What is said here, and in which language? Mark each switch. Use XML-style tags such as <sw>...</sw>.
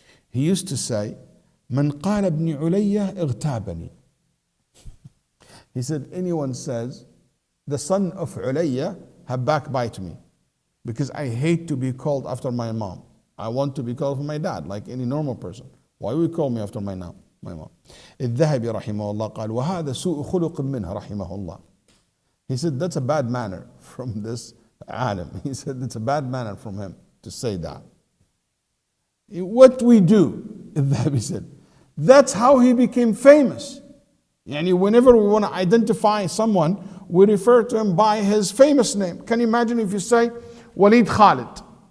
<en>He used to say,</en> <ar>"Man qala ibn Ulayya igtabani."</ar> <en>He said, anyone says, the son of Ulayya have backbite me, because I hate to be called after my mom. I want to be called for my dad, like any normal person. Why will you call me after my mom?</en> <ar>الذهبي رحمه الله قال وهذا سوء خلق منه رحمه الله.</ar> <en>He said that's a bad manner from this alim. He said it's a bad manner from him to say that. What we do, الذهبي said, that's how he became famous. Yani whenever we want to identify someone we refer to him by his famous name. Can you imagine if you say Waleed Khalid?</en>